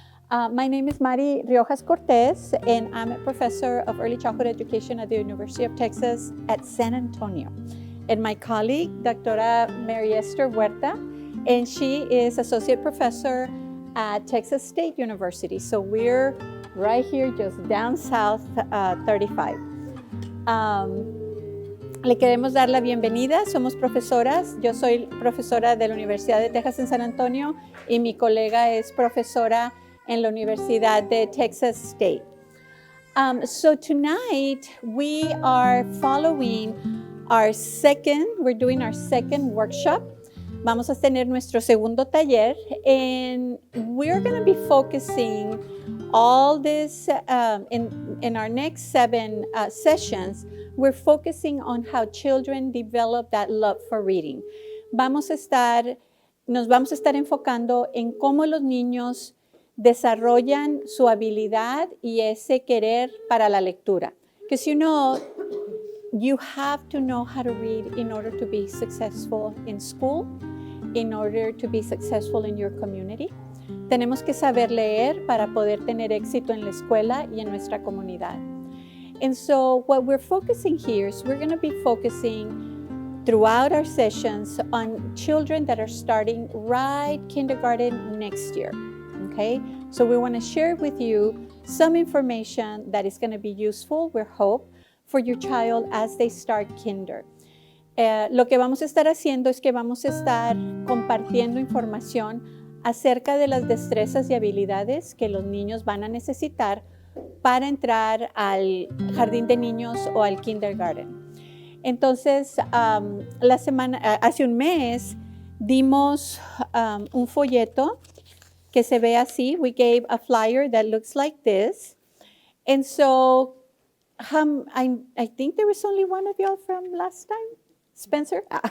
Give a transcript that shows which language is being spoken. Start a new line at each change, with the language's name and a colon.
English: My name is Mari Riojas Cortez, and I'm a professor of early childhood education at the University of Texas at San Antonio. And my colleague, Dr. Mary Esther Huerta, and she is associate professor at Texas State University. So we're right here, just down south 35.
Spanish: Le queremos dar la bienvenida. Somos profesoras. Yo soy profesora de la Universidad de Texas en San Antonio y mi colega es profesora en la Universidad de Texas State.
English: So tonight we are doing our second workshop.
Spanish: Vamos a tener nuestro segundo taller,
English: and we're going to be focusing all this in our next 7 sessions. We're focusing on how children develop that love for reading.
Spanish: Nos vamos a estar enfocando en cómo los niños desarrollan su habilidad y ese querer para la lectura.
English: Because you have to know how to read in order to be successful in school, in order to be successful in your community.
Spanish: Tenemos que saber leer para poder tener éxito en la escuela y en nuestra comunidad.
English: And so what we're focusing here is we're going to be focusing throughout our sessions on children that are starting right kindergarten next year. Okay, so we want to share with you some information that is going to be useful, we hope, for your child as they start kinder.
Spanish: Lo que vamos a estar haciendo es que vamos a estar compartiendo información acerca de las destrezas y habilidades que los niños van a necesitar para entrar al jardín de niños o al kindergarten. Entonces, hace un mes dimos un folleto que se ve así.
English: We gave a flyer that looks like this. And so I think there was only one of y'all from last time, Spencer.